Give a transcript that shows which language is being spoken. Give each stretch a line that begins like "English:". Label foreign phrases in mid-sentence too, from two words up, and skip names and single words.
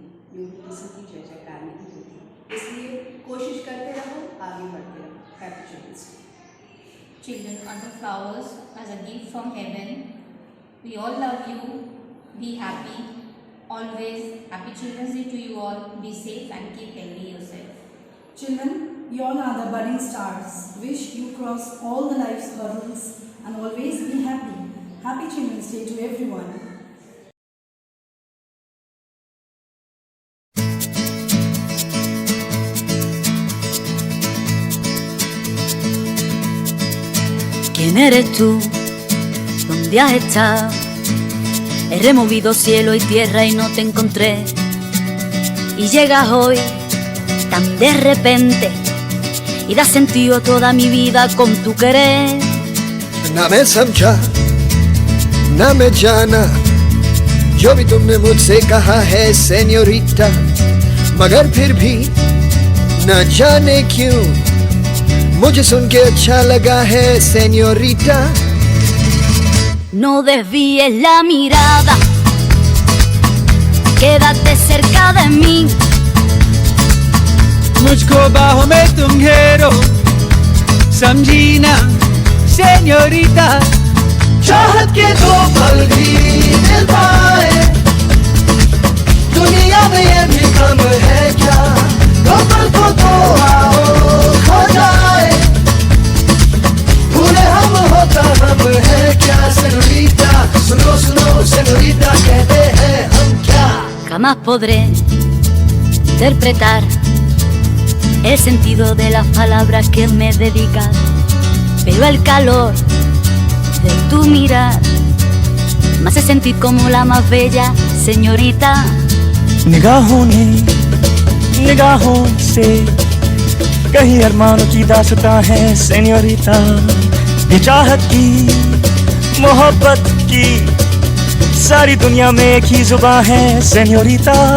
Hindi: लोगों किसी की जय जयकार नहीं होती। इसलिए कोशिश करते रहो, आगे बढ़ते रहो।
English: Happy Children's Day. Children are the flowers as a gift from heaven. We all love you. Be happy. Always happy Children's Day to you all. Be safe and keep healthy yourself. Children, you all are the budding stars. Wish you cross all the life's hurdles and always be happy. Happy Children's Day to everyone.
Spanish: ¿Quién eres tú? ¿Dónde has estado? He removido cielo y tierra y no te encontré. Y llegas hoy tan de repente y das sentido a toda mi vida con tu querer.
Hindi: ना मैं समझा ना मैं जाना जो भी तुमने मुझसे कहा है सेन्योरिटा, मगर फिर भी न जाने क्यों मुझे सुन के अच्छा लगा है señorita.
Spanish: No desvíes la mirada, quédate cerca de mí.
Hindi: मुझको बाहों में तुम घेरो, समझी ना señorita. चाहत के दो पल भी मिल पाए दुनिया में ये भी कम है क्या, दो पल को तो आओ खो जाए, भूले हम होता हम है क्या señorita. सुनो सुनो señorita कहते हैं हम क्या.
Spanish: Jamás podré interpretar el sentido de las palabras que me dedicas, pero el calor de tu mirar me hace sentir como la más bella señorita.
Hindi: निगाहों ने निगाहों से कहीं अरमानों की दास्तां है señorita. ये चाहत की मोहब्बत की सारी दुनिया में एक ही जुबान है señorita.